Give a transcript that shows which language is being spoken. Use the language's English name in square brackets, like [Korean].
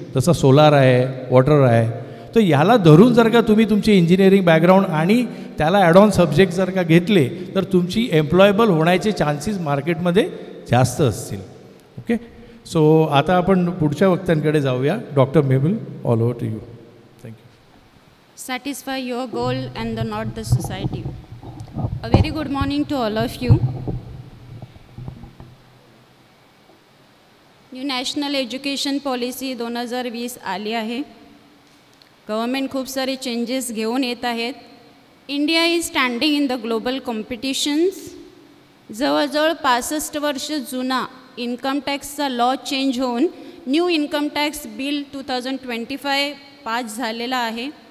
[Marathi] जसं सोलार आहे, वॉटर आहे. तर याला धरून जर का तुम्ही तुमची इंजिनिअरिंग बॅकग्राऊंड आणि त्याला ॲड ऑन सब्जेक्ट जर का घेतले तर तुमची एम्प्लॉयबल होण्याचे चान्सेस मार्केटमध्ये जास्त असतील. ओके. सो आता आपण पुढच्या वक्त्यांकडे जाऊया. [English] Doctor Mabel, all over to you. Satisfy your goal and not the society. A very good morning to all of you. [Marathi] New national education policy 2020 आली आहे. गव्हर्मेंट खूप सारे चेंजेस घेऊन येत आहेत. [English] India is standing in the global competitions. [Marathi] जवळजवळ 65 वर्ष जुना इन्कम टॅक्सचा लॉ चेंज होऊन new income tax bill 2025 pass झालेला आहे.